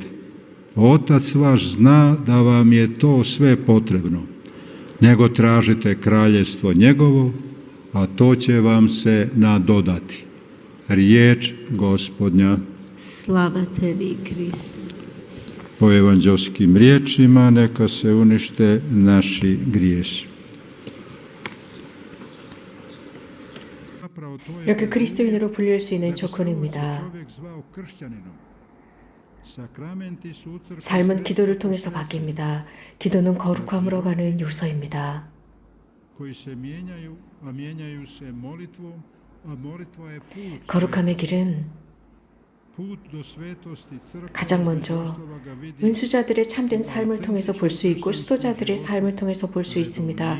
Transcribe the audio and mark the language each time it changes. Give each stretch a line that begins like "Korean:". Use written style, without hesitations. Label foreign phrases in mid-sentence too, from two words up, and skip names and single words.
Croatian: Otac vaš zna da vam je to sve potrebno, nego tražite kraljevstvo njegovo, a to će vam se nadodati. Riječ Gospodnja. Slava tebi, Kriste. Po evanđelskim riječima neka se unište naši grijesi.
Korean: 이렇게 그리스도인으로 불릴 수 있는 조건입니다. 삶은 기도를 통해서 바뀝니다. 기도는 거룩함으로 가는 요소입니다. 거룩함의 길은 가장 먼저 은수자들의 참된 삶을 통해서 볼 수 있고 수도자들의 삶을 통해서 볼 수 있습니다.